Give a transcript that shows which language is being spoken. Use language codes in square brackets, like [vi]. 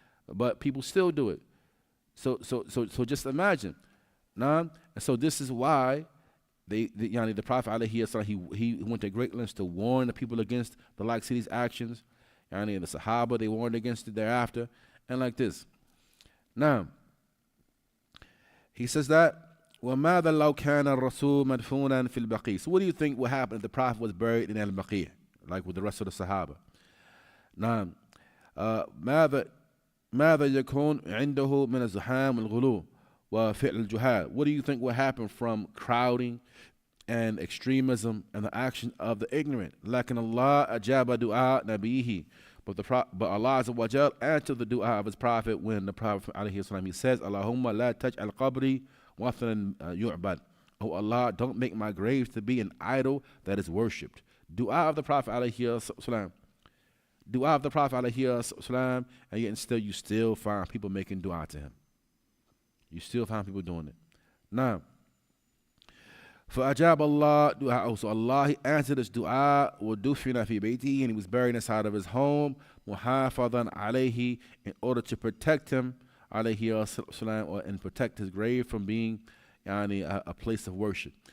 [en] But people still do it. So just imagine. And so this is why the Prophet alayhi, he went to great lengths to warn the people against the likes of these actions. And the Sahaba, they warned against it thereafter. And like this. Now, he says that [ar] وَمَاذَا لَوْ كَانَ الرَّسُولُ مَدْفُونًا فِي الْبَقِيعِ. [en] So what do you think would happen if the Prophet was buried in al-Baqi', like with the rest of the Sahaba? [ar] Now, ماذا يكون عنده من الزحام والغلو وفعل الجهال. [en] What do you think will happen from crowding and extremism and the action of the ignorant? [ar] لكن الله أجاب دعاء نبيه. [en] But Allah Azza wa Jal answered the dua of his prophet when the Prophet alayhi salam, he says, Allahumma la taj'al qabri wathanan yu'bad. Oh Allah, don't make my grave to be an idol that is worshipped. Dua of the Prophet alayhi salam. Dua of the Prophet alayhi salam, and yet still you still find people making dua to him. You still find people doing it. [ar] Now, فأجاب الله دعاءه. [en] So Allah, He answered his dua. [ar] وَدُفِنَ فِي بَيْتِهِ, [en] and he was buried inside of his home. [ar] مُحَافَظًا عَلَيْهِ, [en] in order to protect him, عليه السلام, or and protect his grave from being a place of worship.